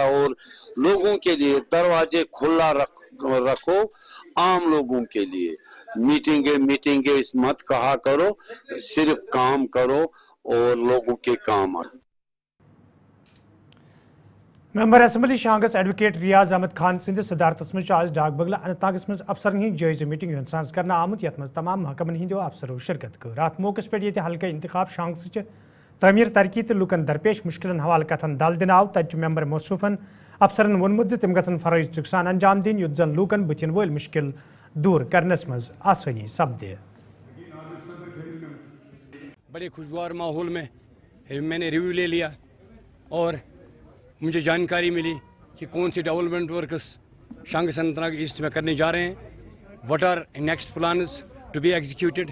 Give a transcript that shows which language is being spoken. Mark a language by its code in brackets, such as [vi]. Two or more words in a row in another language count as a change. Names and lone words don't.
[hi] और लोगों के लिए दरवाजे खुला रखो, आम लोगों के लिए मीटिंगे इस मत कहा करो, सिर्फ काम करो और लोगों के काम आए। [ks] मेंबर असेंबली शांगस एडवोकेट रियाज अहमद खान सिंध सदारतस मज आज डाक बंगला अनंतनागस मज अफसरन हंद जायजे मीटिंग हंद साज कर आमुत यथ मज तमाम महकमन हंदो अफसरों शिरकत कर। अत मौके पे ये हल्का इंतखाब शांगस तमीर तरक्की तो लुकन दरपेश मुश्किलन हवाले कथन दल दिन आव तथ मेंबर मौसूफन अफसरन वोनमुत ज तम गन फरज तुक सान अंजाम दिन युत जन लूकन बुथिन वल मुश्किल दूर करनस मज आसानी सपदे। [hi] बड़े खुशगवार माहौल में मैंने रिव्यू ले लिया और मुझे जानकारी मिली कि कौन सी [en] development works [hi] शांगस अनंतनाग ईस्ट में करने जा रहे हैं, [en] what are next plans to be executed.